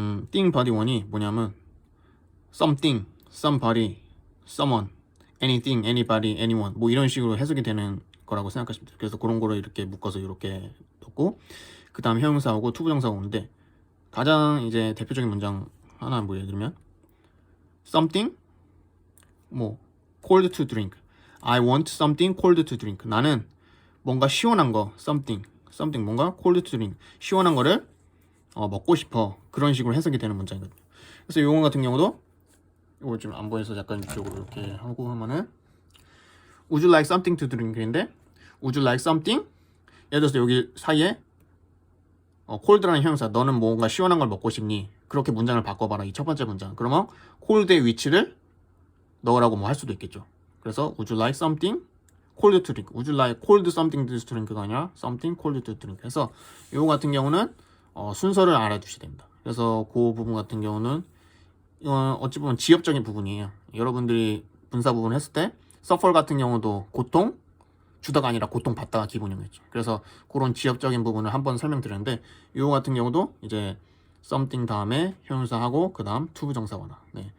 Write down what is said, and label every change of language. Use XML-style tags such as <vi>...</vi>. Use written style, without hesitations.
<ko>think, body, one이 뭐냐면</ko> <en>something, somebody, someone, anything, anybody, anyone</en> <ko>뭐 이런 식으로 해석이 되는 거라고 생각하시면 돼요. 그래서 그런 거를 이렇게 묶어서 이렇게 넣고, 그 다음 형용사하고 투부정사가 오는데, 가장 이제 대표적인 문장 하나 뭐 예를 들면</ko> <en>something 뭐 cold to drink. I want something cold to drink.</en> <ko>나는 뭔가 시원한 거 something 뭔가</ko> <en>cold to drink.</en> <ko>시원한 거를 먹고 싶어. 그런 식으로 해석이 되는 문장이거든요. 그래서 이거 같은 경우도 이거 좀 안 보여서 약간 이쪽으로 이렇게 하고 하면은</ko> <en>Would you like something to drink</en> <ko>인데</ko> <en>Would you like something?</en> <ko>예를 들어서 여기 사이에 cold라는 형용사 너는 뭔가 시원한 걸 먹고 싶니? 그렇게 문장을 바꿔봐라. 이 첫 번째 문장. 그러면 cold의 위치를 넣으라고 뭐 할 수도 있겠죠. 그래서</ko> <en>Would you like something cold to drink? Would you like cold something to drink</en> <ko>가 아니라</ko> <en>something cold to drink.</en> <ko>그래서 이거 같은 경우는 순서를 알아두셔야 됩니다. 그래서 그 부분 같은 경우는 이건 어찌 보면 지엽적인 부분이에요. 여러분들이 분사 부분 했을 때 suffer 같은 경우도 고통 주다가 아니라 고통 받다가 기본형이었죠. 그래서 그런 지엽적인 부분을 한번 설명드렸는데 이거 같은 경우도 이제 something 다음에 형용사하고 그 다음 to 부정사원화. 네.</ko>